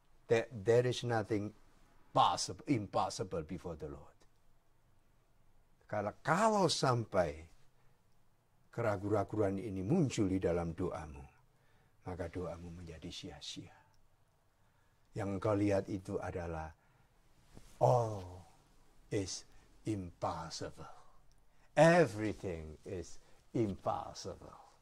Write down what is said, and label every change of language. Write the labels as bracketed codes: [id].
[en] That there is nothing impossible before the Lord. [id] Kalau sampai keraguan-raguan ini muncul di dalam doamu, maka doamu menjadi sia-sia. Yang engkau lihat itu adalah [en] all is impossible. Everything is impossible.